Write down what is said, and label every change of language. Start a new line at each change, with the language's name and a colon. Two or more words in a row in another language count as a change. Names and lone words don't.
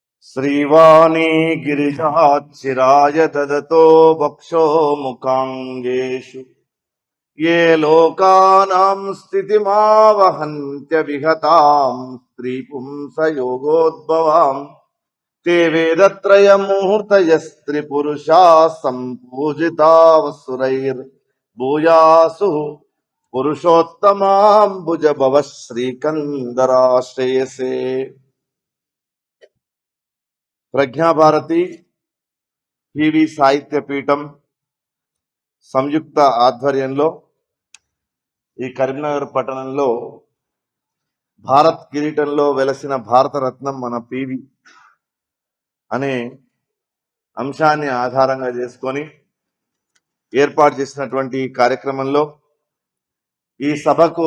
Sanskrit: श्रीवाणी गिरिजाचिराय ददतो वक्षो मुखाङ्गेषु ये लोकानां स्थितिमावहन्त्यविहतां स्त्रीपुंसयोगोद्भवां ते वेदत्रयमूर्तयस्त्रिपुरुषाः सम्पूजिता वसुरैर्भूयासुः पुरुषोत्तमाम्बुजभवः श्रीकन्दराश्रयसे।
Telugu: ప్రజ్ఞాభారతి పివి సాహిత్య పీఠం సంయుక్త ఆధ్వర్యంలో ఈ కరీంనగర్ పట్టణంలో భారత్ కిరీటంలో వెలసిన భారతరత్నం మన పివి అనే అంశాన్ని ఆధారంగా చేసుకొని ఏర్పాటు చేసినటువంటి ఈ కార్యక్రమంలో ఈ సభకు